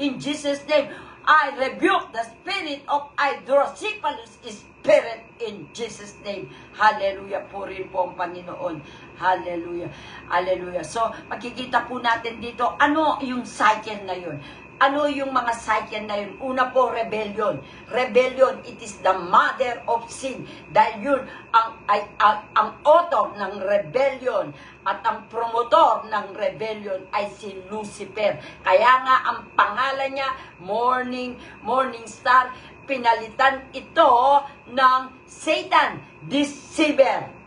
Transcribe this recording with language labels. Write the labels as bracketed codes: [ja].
[en] In Jesus' name, I rebuke the spirit of hydrocephalus spirit in Jesus' name. Hallelujah. [tl] Purihin po ang Panginoon. Hallelujah. Hallelujah. So, makikita po natin dito, ano yung cycle na yun? Ano yung mga cycle na yun? Una po, rebellion. [en] Rebellion, it is the mother of sin. [tl] Dahil yun, ang author ng rebellion at ang promotor ng rebellion ay si Lucifer. Kaya nga, ang pangalan niya, Morning Star, pinalitan ito ng Satan, deceiver.